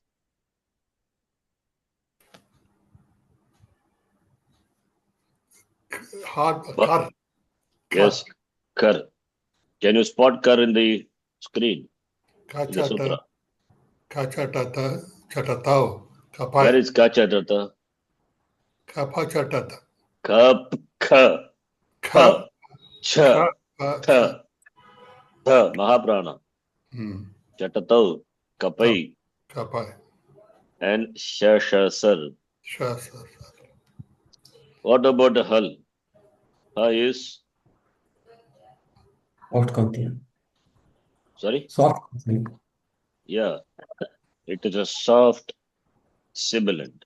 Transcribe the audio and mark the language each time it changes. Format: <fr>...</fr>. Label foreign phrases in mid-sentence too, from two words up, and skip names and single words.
<en>Hard, What? kar. Yes, kar. Can you spot kar in the screen? In the sutra.</en> <sa>Kachatata, chatatao,</sa> <en>Where kapai, is kachatata? kapachatata,</en> <sa>Kap, ka, pa, cha, tha, tha,</sa> <en>mahaprana.</en> <sa>Chatatau, kapai,</sa> <en>kapai, and shashasar. shasar. What about the hal? Ha is, Soft consonant. sorry? Soft consonant. Yeah, it is a soft sibilant.</en>